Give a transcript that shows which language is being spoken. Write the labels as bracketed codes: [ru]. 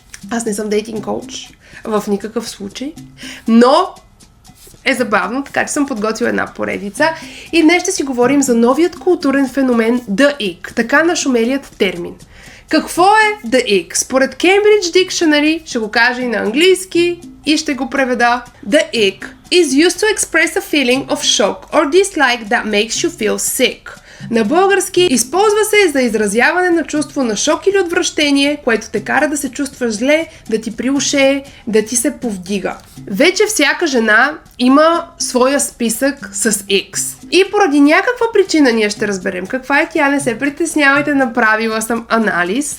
[bg] Аз не съм дейтинг коуч, в никакъв случай, но е забавно, така че съм подготвила една поредица и днес ще си говорим за новият културен феномен The Ick, така нашумелият термин. Какво е The Ick? Според Cambridge Dictionary, ще го кажа и на английски и ще го преведа. [en] The Ick is used to express a feeling of shock or dislike that makes you feel sick. [bg] На български използва се за изразяване на чувство на шок или отвращение, което те кара да се чувстваш зле, да ти приушее, да ти се повдига. Вече всяка жена има своя списък с X. И поради някаква причина ние ще разберем каква е тя, не се притеснявайте, направила съм анализ.